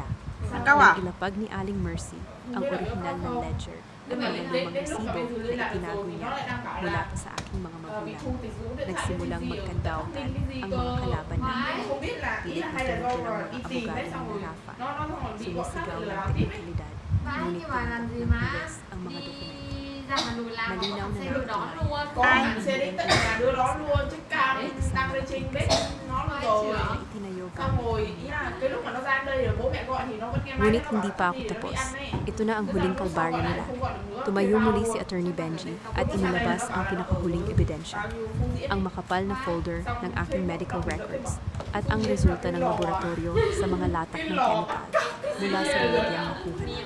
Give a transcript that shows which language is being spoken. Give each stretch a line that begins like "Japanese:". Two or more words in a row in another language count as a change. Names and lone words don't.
Filipino: Nang ilapag ni Aling Mercy ang orihinal na ledger at mga lumang resibo na itinago niya mula pa sa aking mga magulang, nagsimulang magkandautan ang mga kalaban namin. Pilit na tumitulong mga abogado ni Rafa, sumisigaw ng teknikalidad, ngunit tinatak ng bilis ang mga dokumento. Malinaw na nakatunayan
Vietnamese: Anh sẽ đến tận nhà đưa nó luôn chứ cam lên trên bếp nó luôn rồi xong rồi ý là cái lúc mà nó ra đây rồi bố mẹ gọi thì nó vẫn nghe máy
Filipino: Ngunit hindi pa ako tapos. Ito na ang huling kalbaryo nila. Tumayo muli si Attorney Benji at inilabas ang pinakahuling ebidensya. Ang makapal na folder ng aking
English: medical records
Filipino: at ang resulta ng laboratorio sa mga latak ng chemical mula sa remedyang nakuha namin.